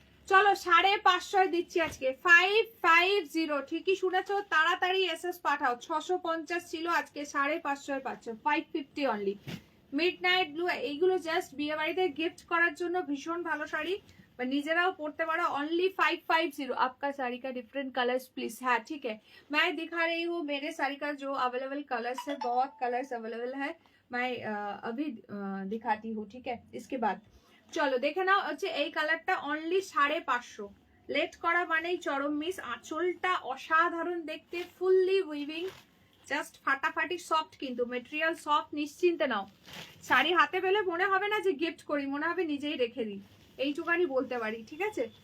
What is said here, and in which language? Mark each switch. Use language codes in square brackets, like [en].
[bn] চলো 550 দিচ্ছি আজকে, 550, ঠিকই শুনেছো, তাড়াতাড়ি এসএস পাঠাও। 650 ছিল, আজকে 550 পাচ্ছ, 550 অনলি। মিড নাইট ব্লু, এইগুলো জাস্ট বিয়ে বাড়িতে গিফট করার জন্য ভীষণ ভালো শাড়ি, বা নিজেরাও পড়তে পারো। [en] Only 550। [hi] आपका साड़ी का डिफरेंट कलर्स प्लीज। हाँ ठीक है, मैं दिखा रही हूँ मेरे साड़ी का जो अवेलेबल कलर्स है, बहुत कलर्स अवेलेबल है, मैं अभी दिखाती हूँ, ठीक है। [bn] इसके बाद চলো দেখে নাও হচ্ছে এই কালারটা অনলি 550। লেট করা মানেই চরম মিস। আঁচলটা অসাধারণ দেখতে, ফুললি উইভিং, জাস্ট ফাটাফাটি সফট, কিন্তু মেটেরিয়াল সফট, নিশ্চিন্তে নাও। শাড়ি হাতে পেলে মনে হবে না যে গিফট করি, মনে হবে নিজেই রেখে দিই, এইটুকানি বলতে পারি, ঠিক আছে।